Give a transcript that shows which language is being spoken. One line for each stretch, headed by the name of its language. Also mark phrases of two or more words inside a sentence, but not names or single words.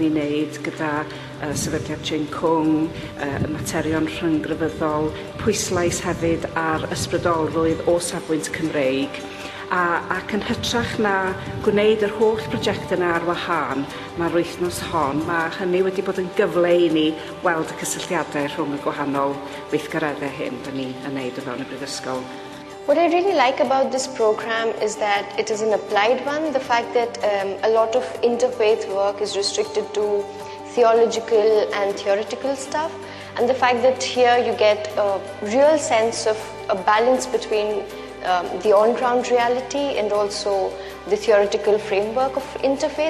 Welsh: ni'n wneud gyda sefydliad Chin Kung, materion rhynggrefyddol, pwyslais hefyd ar ysbrydolrwydd o safbwynt Cymreig, ac yn hytrach na gwneud yr holl prosiect yna ar wahân, mae'r wythnos hon, mae hynny wedi bod yn gyfle i ni weld y cysylltiadau rhwng y gwahanol weithgareddau hyn da ni yn wneud o fewn y brifysgol.
English: What I really like about this program is that it is an applied one. The fact that a lot of interfaith work is restricted to theological and theoretical stuff, and the fact that here you get a real sense of a balance between the on-ground reality and also the theoretical framework of interfaith.